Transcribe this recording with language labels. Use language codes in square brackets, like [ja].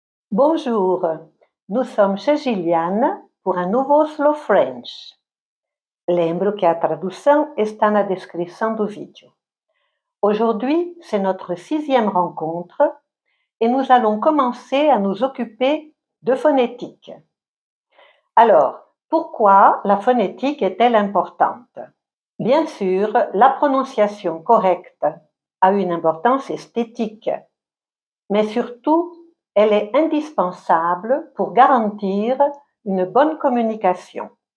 [fr] Bonjour, nous sommes chez Gillian pour [pt] um novo [fr] Slow French. [pt] Lembro que a tradução está na descrição do vídeo. [fr] Aujourd'hui, c'est notre 6e rencontre et nous allons commencer à nous occuper de phonétique. Alors, pourquoi la phonétique est-elle importante? Bien sûr, la prononciation correcte a une importance esthétique, mais surtout, elle est indispensable pour garantir une bonne communication.